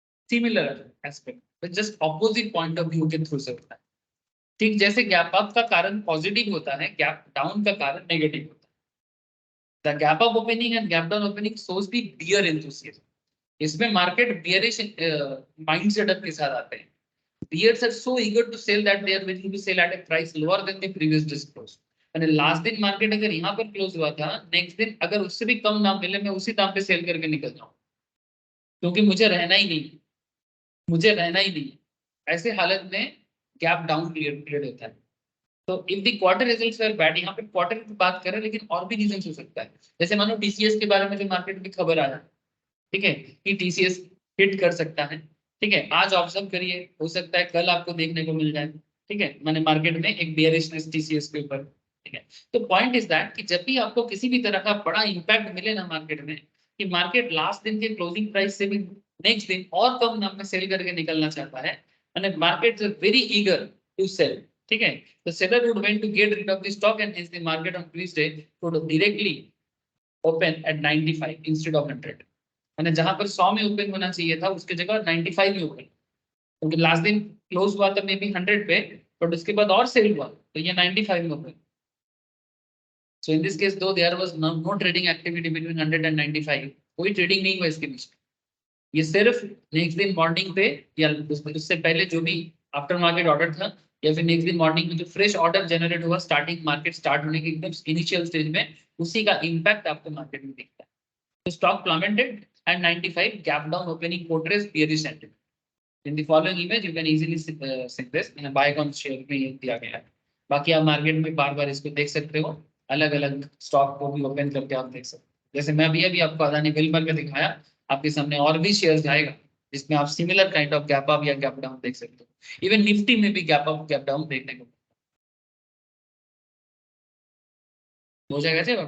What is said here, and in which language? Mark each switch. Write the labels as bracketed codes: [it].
[en] similar aspect, just opposite point of view के through [hi] से होता है. ठीक जैसे गैप अप का कारण पॉजिटिव होता है, गैप डाउन का कारण नेगेटिव होता है. [en] The gap up opening and gap down opening shows the bear enthusiasm. [hi] इसमें मार्केट बियरिश माइंड सेटअप के साथ आते हैं. [en] Bears are so eager to sell that they are willing to sell at a price lower than the previous disclosed. [hi] and last दिन market अगर यहाँ पर close हुआ था, नेक्स्ट दिन अगर उससे भी कम दाम मिले, मैं उसी दाम पे सेल करके निकल जाऊँ, क्योंकि मुझे रहना ही नहीं. ऐसे हालत में गैप डाउन क्रिएट होता है. तो [en] if the quarter results were bad, [hi] यहाँ पे क्वार्टर की बात करें, लेकिन और भी रीजन हो सकता है. जैसे मानो टीसीएस के बारे में जो मार्केट में खबर आया, ठीक है, कि टीसीएस हिट कर सकता है, ठीक है. आज ऑब्जर्व करिए, हो सकता है कल आपको देखने को मिल जाए, ठीक है. मैंने मार्केट में एक बेयरिशनेस टीसीएस के ऊपर, ठीक है. तो पॉइंट इज दैट कि जब भी आपको किसी भी तरह का बड़ा इंपैक्ट मिले ना मार्केट में, कि मार्केट लास्ट दिन के क्लोजिंग प्राइस से भी नेक्स्ट दिन और कम दाम में सेल करके निकलना चाहता है, [en] and markets are very eager to sell, [hi] ठीक है. [en] The seller would want to get rid of the stock and hence the market on Tuesday would directly open at 95 instead of 100. [hi] मैंने जहां पर 100 में ओपन होना चाहिए था उसके जगह 95 में ओपन, क्योंकि लास्ट दिन क्लोज हुआ था मे बी 100 पे, बट उसके बाद और सेल हुआ तो ये 95 में open. [en] So in this case though there was no trading activity between 100 and 95. [hi] कोई ट्रेडिंग नहीं हुआ इसके बीच. ये सिर्फ नेक्स्ट दिन मॉर्निंग पे या उससे पहले जो भी आफ्टर मार्केट ऑर्डर था, या फिर नेक्स्ट दिन मॉर्निंग में जो फ्रेश ऑर्डर जनरेट हुआ स्टार्टिंग मार्केट स्टार्ट होने के एकदम इनिशियल स्टेज में, उसी का इम्पैक्ट आपको मार्केट में दिखता है। [en] तो stock plummeted and 95 gap down opening portrays bearish sentiment. In the following image you can easily see this buy on share [hi] में ये दिया गया है। बाकी आप मार्केट में बार बार इसको देख सकते हो, अलग अलग स्टॉक को भी ओपन करके आप देख सकते हो। जैसे मैं अभी आपको अदानी बिल्डर का दिखाया, आपके सामने और भी शेयर्स आएगा जिसमें आप similar kind of gap up या गैप डाउन देख सकते हो। इवन निफ्टी में भी गैप अप गैप डाउन देखने को हो जाएगा।